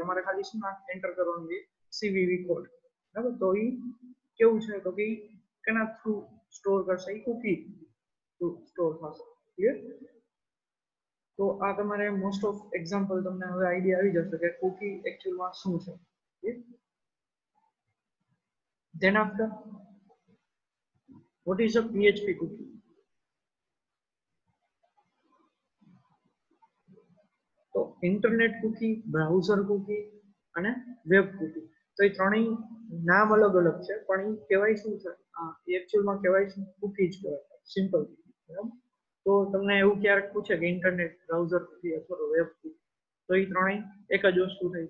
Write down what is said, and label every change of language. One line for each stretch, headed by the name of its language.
Gujarati: તમારે ખાલી શું એન્ટર કરવાનું છે? CVV code. બરાબર? તો એ કેવું છે તો કે કેના થ્રુ સ્ટોર કરશે? એ કુકી થ્રુ સ્ટોર થશે. ક્લિયર? તો આ તમારે મોસ્ટ ઓફ એક્ઝામ્પલ તમને હવે આઈડિયા આવી જશે કે કુકી એકચ્યુઅલમાં શું છે.
English: Then after, what is a PHP cookie?
Gujarati: તો ઇન્ટરનેટ કુકી, બ્રાઉઝર કુકી અને વેબ કુકી. તો એ ત્રણેય નામ અલગ અલગ છે, પણ એ કહેવાય શું છે? એકચ્યુઅલમાં કહેવાય શું? કુકી જ કહેવાય. સિમ્પલ. બરાબર? તો તમને એવું ક્યારેક પૂછે કે ઇન્ટરનેટ, બ્રાઉઝર કુકી અથવા તો વેબ કુકી, તો એ ત્રણેય એક જ વસ્તુ થઈ.